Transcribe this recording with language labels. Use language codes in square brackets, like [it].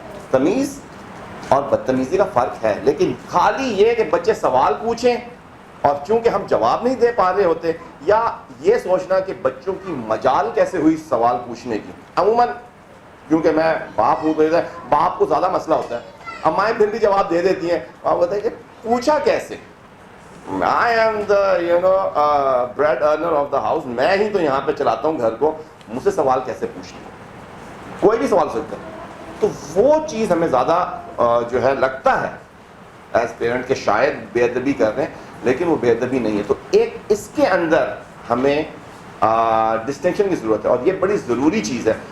[ur] تمیز اور بدتمیزی کا فرق ہے. لیکن خالی یہ کہ بچے سوال پوچھیں اور چونکہ ہم جواب نہیں دے پا رہے ہوتے، یا یہ سوچنا کہ بچوں کی مجال کیسے ہوئی سوال پوچھنے کی. عموماً کیونکہ میں باپ ہوں تو باپ کو زیادہ مسئلہ ہوتا ہے. امائیں پھر بھی جواب دے دیتی ہیں. آپ بتائیں کہ پوچھا کیسے؟ [en] I am the bread earner of the house. [ur] میں ہی تو یہاں پہ چلاتا ہوں گھر کو، مجھ سے سوال کیسے پوچھتے ہیں؟ کوئی بھی سوال سکتا ہے. تو وہ چیز ہمیں زیادہ جو ہے لگتا ہے ایز پیرنٹ کہ شاید بے ادبی کر رہے ہیں, لیکن وہ بے ادبی نہیں ہے. تو ایک اس کے اندر ہمیں ڈسٹنکشن کی ضرورت ہے, اور یہ بڑی ضروری چیز ہے.